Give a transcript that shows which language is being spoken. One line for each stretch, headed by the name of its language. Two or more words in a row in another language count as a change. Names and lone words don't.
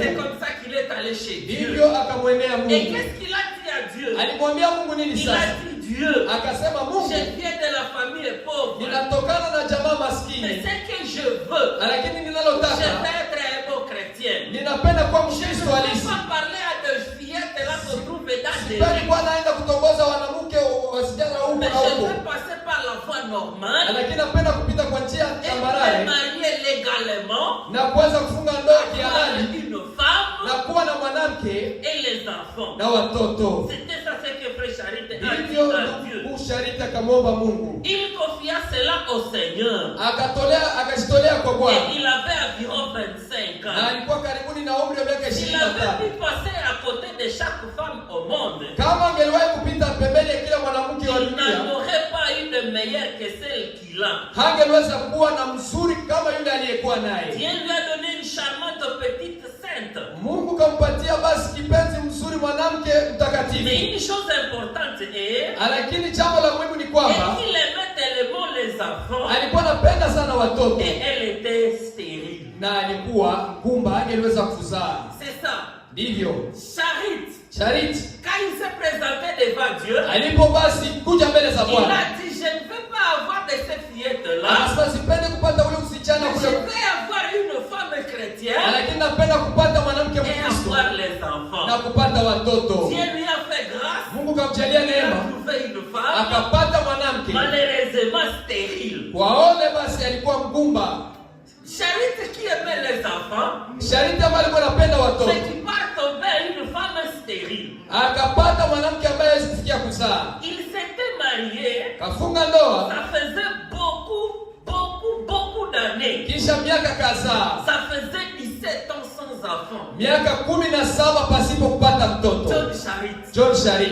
French: C'est comme ça qu'il est allé chez Dieu.
Swahili: Hivyo akamwendea Mungu.
French: Et qu'est-ce qu'il a dit à Dieu?
Swahili: Alimwambia Mungu nini sasa?
French: Il a dit Dieu.
Swahili: Akasema Mungu,
French: je viens de la famille pauvre.
Swahili: Ninatokana na jamaa maskini.
French: C'est ce que je veux.
Swahili: Lakini ninalotaka,
French: je veux être un bon chrétien.
Swahili: Ninapenda kuwa Mkristo halisi.
French: Je ne peux pas parler à des fillettes là qu'on trouve dans des
Swahili: Sipendi kuwa naenda kutongoza wanamke wasijana huko na huko.
French: Je veux passer par la voie normale.
Swahili: Lakini napenda kupita kwa njia tambarare.
French: Marier légalement.
Swahili: Na kuweza kufunga ndoa kihalali.
French: Une femme.
Swahili: Na kuwa na mwanamke.
French: Et les enfants.
Swahili: Na watoto.
French: C'était ça ce que Frère Charit a dit à Dieu.
Swahili: Mungu Shariti akamwomba Mungu.
French: Il confia cela au Seigneur.
Swahili: Akajitolea kwa Bwana.
French: Et il avait environ 25 ans.
Swahili: Na alikuwa karibuni na umri wa miaka 25.
French: Il avait pu passer à côté de chaque femme au monde.
Swahili: Kama angeliwahi kupita pembeni ya kila mwanamke wa dunia,
French: il n'aurait pas eu de meilleure que celle qu'il a.
Swahili: Hangeweza kuwa na mzuri kama yule aliyekuwa naye.
French: Dieu lui a donné une charmante petite sainte.
Swahili: Mungu kampatia basi kipenzi mzuri mwanamke mtakatifu.
French: Mais une chose importante est,
Swahili: lakini jambo la muhimu ni kwamba
French: il aimait tellement les enfants.
Swahili: Alikuwa anapenda sana watoto.
French: Et elle était stérile.
Swahili: Na alikuwa ngumba, hangeweza kuzaa.
French: C'est ça.
Swahili: Ndivyo.
French: Charit, quand il s'est présenté devant Dieu,
Swahili: alipo basi kuja mbele za Bwana,
French: il a dit, je ne veux pas avoir de ces fillettes-là.
Swahili: Sipendi kupata ule msichana kule.
French: Je veux avoir une femme chrétienne.
Swahili: Lakini napenda kupata mwanamke Mkristo.
French: Et avoir les enfants.
Swahili: Na kupata watoto.
French: Dieu lui a fait grâce.
Swahili: Mungu kamjalia neema. Akapata mwanamke.
French: Malheureusement stérile.
Swahili: Waone basi alikuwa mgumba.
French: Charit qui aimait les enfants.
Swahili: Charit ambaye alikuwa anapenda watoto.
French: C'est qui part tomber une femme stérile.
Swahili: Akapata mwanamke ambaye hasifikia kuzaa.
French: Il s'était marié.
Swahili: Kafunga ndoa.
French: Ça faisait beaucoup d'années.
Swahili: Kisha miaka kadhaa.
French: Ça faisait 17 ans sans enfant.
Swahili: Miaka 17 pasipo kupata mtoto. John Charit.